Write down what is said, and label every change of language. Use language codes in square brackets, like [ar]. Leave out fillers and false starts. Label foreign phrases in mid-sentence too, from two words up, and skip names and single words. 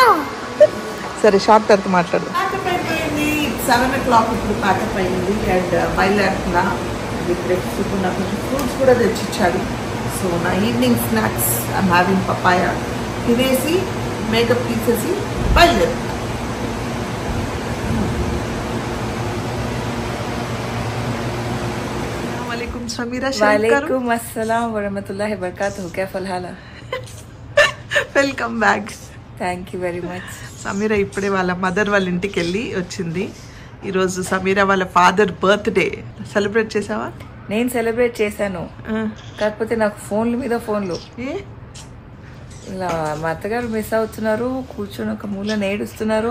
[te] సరే, షార్ట్ తర్వాత మాట్లాడు. 7 o'clock ఇప్పుడు ప్యాకప్ అయింది అండ్ బయలుదేరుతున్నా. ఇప్పుడే నాకు ఫ్రూట్స్ కూడా తెచ్చిచ్చాడు. [en] so నా evening snacks I'm having papaya. [te] తినేసి మేకప్ తీసేసి బయలుదేరు. समीरा [ar] وعليكم السلام ورحمة الله وبركاته كيف الحال [en] welcome back. thank you very much. [te] సమీరా ఇప్పుడే వాళ్ళ మదర్ వాళ్ళ ఇంటికి వెళ్ళి వచ్చింది. ఈరోజు సమీరా వాళ్ళ [en] father birthday. [te] సెలబ్రేట్ చేసావా? నేను సెలబ్రేట్ చేశాను, కాకపోతే నాకు ఫోన్ల మీద ఫోన్లు. ఇలా మా అత్తగారు మిస్ అవుతున్నారు, కూర్చొని ఒక మూల నేడుస్తున్నారు.